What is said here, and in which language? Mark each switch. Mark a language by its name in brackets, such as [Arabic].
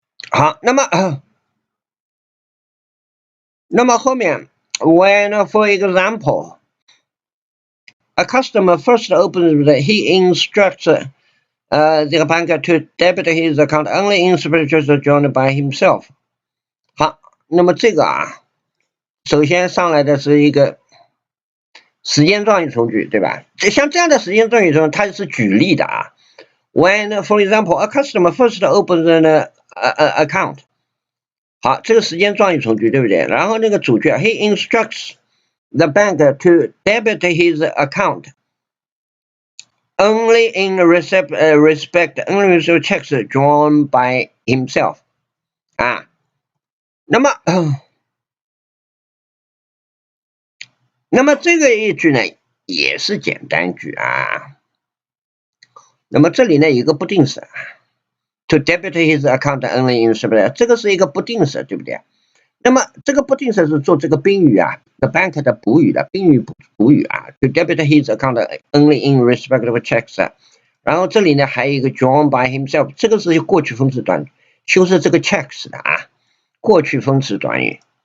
[Chinese] 好，那么后面 [English] when for example a customer first opens he instructs the bank to debit his account only in securities drawn by himself。 [Chinese] 好，那么这个首先上来的是一个时间状语从句，对吧？像这样的时间状语从句它是举例的 [English] When for example a customer first opens an account。 [Chinese] 好，这个时间状语从句对不对？ [English] 然后那个主句he instructs the bank to debit his account only in respect only with checks drawn by himself [Chinese] 那么这个一句呢也是简单句那么这里呢有一个不定式 [English] to debit his account only in respect， [Chinese] 这个是一个不定式对不对？那么这个不定式是做这个宾语啊 ，the bank 的补语的宾语补语啊 ， [English] to debit his account only in respect of checks [Chinese] 啊。然后这里呢还有一个 [English] drawn by himself， [Chinese] 这个是过去分词短语，修饰这个 checks 的啊，过去分词短语。